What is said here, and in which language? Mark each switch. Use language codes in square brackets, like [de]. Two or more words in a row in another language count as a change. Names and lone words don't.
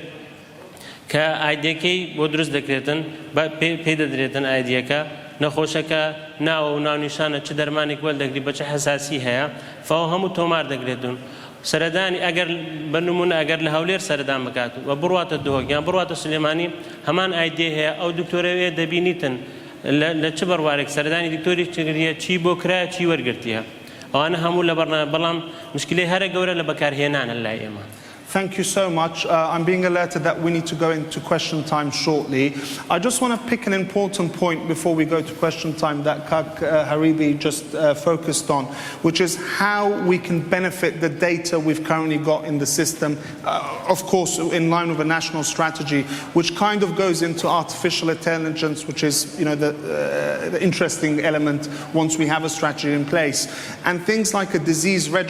[ckb] کە ئایدیەکەی بۆ دروست دەکرێتن پێی دەدرێتن ئایدیەکە نەخۆشەکە ناوە و ناونیشانە چ دەرمانێک وەردەگری بە چه حەساسی هەیە فەوە هەموو تۆمار دەگرێتن سەردانی ئەگەر بنمونە ئەگەر لە هەولێر سەردان بکات و بڕواتە دۆک یان بڕواتە سلێمانی هەمان ئایدێ هەیە ئەو دکتۆرەوێ دەبینیتن لە چ بڕوارێک سەردانی دکتۆری چگریە چی بۆ کرایە چی وەرگرتیە ئەوانە هەموو لە بەرنامە بەڵام مشکلەی هەرە گەورە لە بەکارهێنانە لای ئێمە [en] Thank you so much. I'm being alerted that we need to go into question time shortly. I just want to pick an important point before we go to question time that Kak Haribi just focused on, which is how we can benefit the data we've currently got in the system, of course in line with a national strategy, which kind of goes into artificial intelligence, which is the interesting element once we have a strategy in place, and things like a disease register.